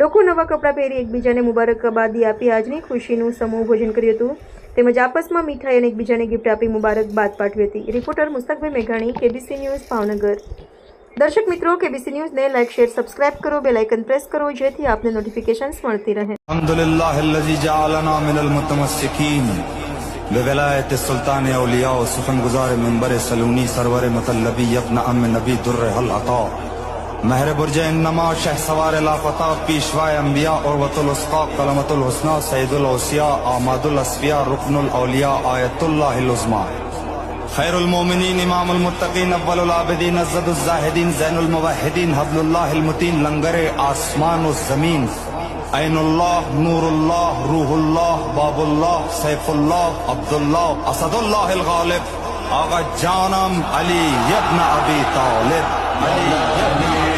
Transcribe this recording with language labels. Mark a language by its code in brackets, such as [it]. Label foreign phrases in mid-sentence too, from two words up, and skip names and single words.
[gu] લોકો નવા કપડાં પહેરી એકબીજાને મુબારકબાદી આપી આજની ખુશીનું સમૂહ ભોજન કર્યું હતું તેમજ આપસમાં મીઠાઈ અને એકબીજાને ગિફ્ટ આપી મુબારકબાદ પાઠવી હતી। રિપોર્ટર મુસ્તકભાઈ મેઘાણી, કેબીસી ન્યૂઝ, ભાવનગર। દર્શક મિત્રો, કેબીસી ન્યૂઝને લાઇક, શેર, સબસ્ક્રાઇબ કરો, બેલ આઇકન પ્રેસ કરો જેથી આપને નોટિફિકેશન્સ મળતી રહે। [ar] الحمد لله الذي جعلنا من المتمسكين [ur] بولایت سلطان اولیاء سخن گزار منبر سلونی سرور مطلبی ابن ام نبی در العطا مہر برج انما شہ سوار لاپتا پیشوائے انبیاء عروۃ الوثقا کلمۃ الحسنی سید الاوصیاء احمد الاصفیاء رکن الاولیاء آیت اللہ العظمی خیر المومنین امام المتقین اول العابدین ازد الزاہدین زین الموحدین حبل اللہ المتین لنگر آسمان و زمین عین اللہ نور اللہ روح اللہ باب اللہ سیف اللہ عبداللہ اسد اللہ الغالب آغا جانم علی ابن ابی طالب علی